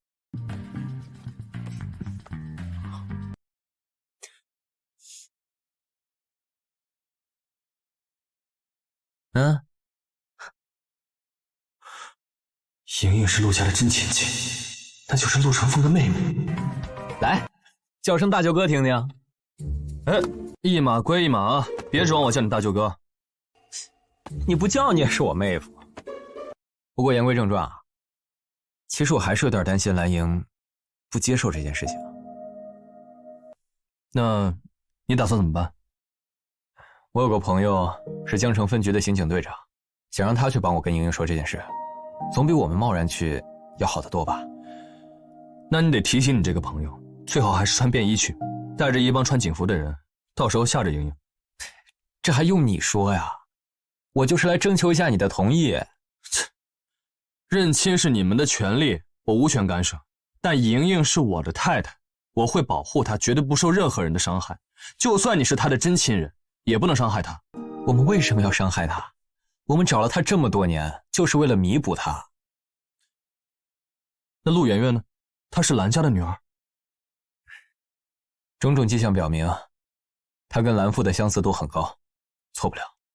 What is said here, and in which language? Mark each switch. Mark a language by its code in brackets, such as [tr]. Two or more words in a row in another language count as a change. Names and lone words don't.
[zh] 莹莹是陆家的真千金，那就是陆长风的妹妹。来，叫声大舅哥听听。哎，一码归一码，別指望我叫你大舅哥。你不叫你也是我妹夫。不过言歸正傳啊，其實我還是有點擔心蘭瑩不接受這件事情。那你打算怎麼辦？我有個朋友是江城分局的刑警隊長，想讓他去幫我跟瑩瑩說這件事，總比我們貿然去要好得多吧。那你得提醒你這個朋友，最好還是穿便衣去，帶着一幫穿警服的人，到時候嚇着瑩瑩。這還用你說呀？我就是來徵求一下你的同意。認親是你們的權利，我無權干涉。但瑩瑩是我的太太，我會保護她，絕對不受任何人的傷害。就算你是她的真親人，也不能傷害她。我們為什麼要傷害她？我們找了她這麼多年，就是為了彌補她。那陸圓圓呢？她是蘭家的女兒。種種跡象表明，她跟蘭父的相似度很高，錯不了。